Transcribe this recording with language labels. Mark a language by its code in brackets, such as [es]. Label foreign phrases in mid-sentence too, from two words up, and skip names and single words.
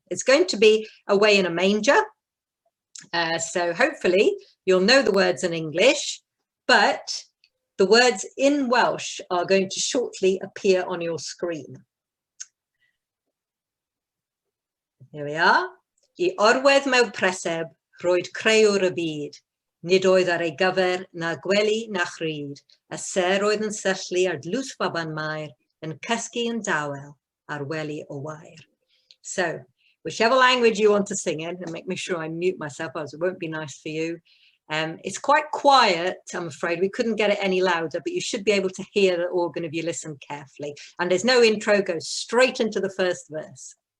[en] It's going to be Away in a Manger. So hopefully you'll know the words in English, but the words in Welsh are going to shortly appear on your screen. Here we are. [cy] I orwedd mewn preseb, roedd creuwr y byd. Nid oedd ar ei gyfer na gwely na chryd. A ser oedd yn syllu ar dlws baban maer, yn cysgu yn dawel ar wely o wair. [en] So, whichever language you want to sing in, and make me sure I mute myself, otherwise it won't be nice for you. It's quite quiet, I'm afraid. We couldn't get it any louder, but you should be able to hear the organ if you listen carefully. And there's no intro, goes straight into the first verse.